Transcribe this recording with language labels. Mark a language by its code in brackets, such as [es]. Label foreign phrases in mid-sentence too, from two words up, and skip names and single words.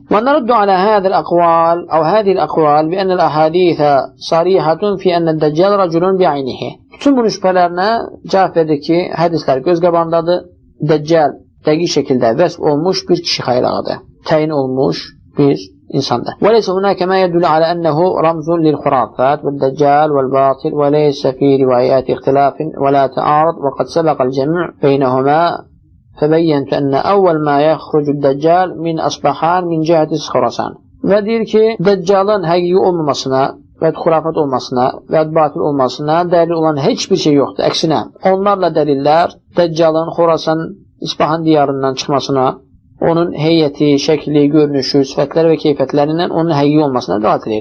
[ar] ونرد على هذه الأقوال أو هذه الأقوال بأن الأحاديث صريحة في أن الدجال رجل بعينه. [az] Bütün bunun şübhələrinə cavab verdi ki, hədislər göz qabandadır. Dəccal dəqiq şəkildə vəsf olmuş bir kişi xaylağıdır. Təyin olmuş bir insandır. [ar] وَلَيْسَ هُنَاكَ مَا يَدُلُّ عَلَى أَنَّهُ رَمْزٌ لِلْخُرَافَاتِ وَالدَّجَّالِ وَالْبَاطِلِ وَلَيْسَ فِي رِوَايَاتِ اخْتِلَافٍ وَلَا تَعَارُضٍ وَقَدْ سَبَقَ الْجَمْعُ بَيْنَهُمَا فَبَيَّنْتُ أَنَّ أَوَّلَ مَا يَخْرُجُ الدَّجَّالِ مِنْ أَصْبَحَانَ مِنْ جِهَةِ خُرَاسَانَ. [az] Və deyir ki, Dəccalın həqiqi olmamasına və xurafat olmasına və batil olmasına dəlil olan heç bir şey yoxdur. Əksinə, onlarla dəlillər Dəccalın Xurasan, İsfahan diyarından çıxmasına, onun heyəti, şəkli, görünüşü, sifətləri və keyfiyyətlərindən onun həqiqi olmasına dəlat edir.